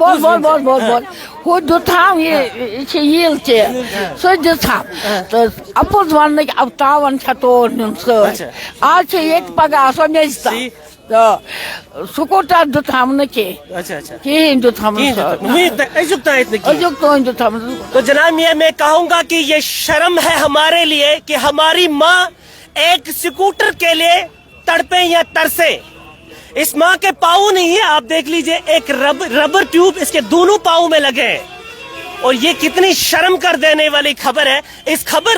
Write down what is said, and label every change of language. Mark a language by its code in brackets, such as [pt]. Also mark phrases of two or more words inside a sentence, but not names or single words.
[ks] بوز ہُہ دیُتہم یہِ چھِ ییٖل چیر سُہ دِژہم تہٕ اَپُز وننٕکۍ ٹاوَن چھےٚ تور نیُن سۭتۍ آز چھِ ییٚتہِ پگاہ آسان میٚژِ تام تہٕ سکوٗٹر دیُتہم نہٕ کینٛہہ اچھا اچھا کِہیٖنۍ دیُتہم أزیُک تانۍ نہٕ کِہیٖنۍ أزیُک تام دیُتہم [ur] تو جناب میں کہوں گا کہ یہ شرم ہے ہمارے لیے کہ ہماری ماں ایک سکوٹر کے لیے تڑپے یا ترسے اس ماں کے پاؤں نہیں ہے آپ دیکھ لیجئے ایک ربر ٹیوب اس کے دونوں پاؤں میں لگے ہیں اور یہ کتنی شرم کر دینے والی خبر ہے اس خبر